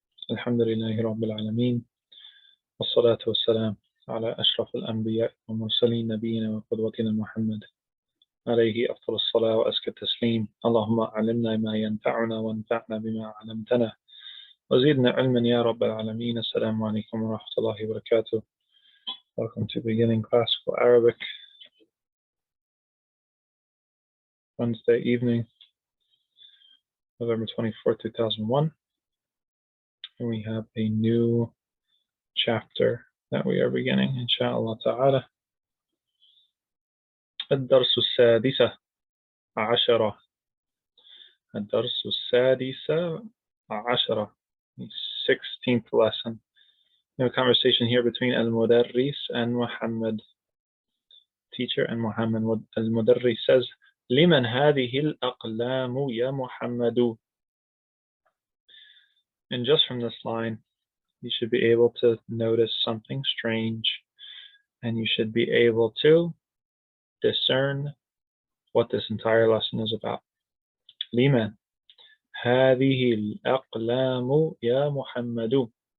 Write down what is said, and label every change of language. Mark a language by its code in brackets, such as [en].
[ar] الحمد لله رب العالمين، والصلاة والسلام على أشرف الأنبياء والمرسلين، نبينا وقدوتنا محمد عليه أفضل الصلاة وأزكى التسليم. اللهم علمنا ما ينفعنا وانفعنا بما علمتنا وزدنا علما يا رب العالمين. السلام عليكم ورحمة الله وبركاته. [en] Welcome to beginning classical Arabic, Wednesday evening, November 24, 2001. And we have a new chapter that we are beginning, inshallah ta'ala. [ar] الدرس السادس عشرة. الدرس السادس عشرة, [en] the 16th lesson. We have a conversation here between Al-Mudarris and Muhammad. Teacher and Muhammad. Al-Mudarris says, [ar] لمن هذه الأقلام يا محمد. [en] And just from this line, you should be able to notice something strange, and you should be able to discern what this entire lesson is about. [ar] لمن هذه الأقلام يا محمد.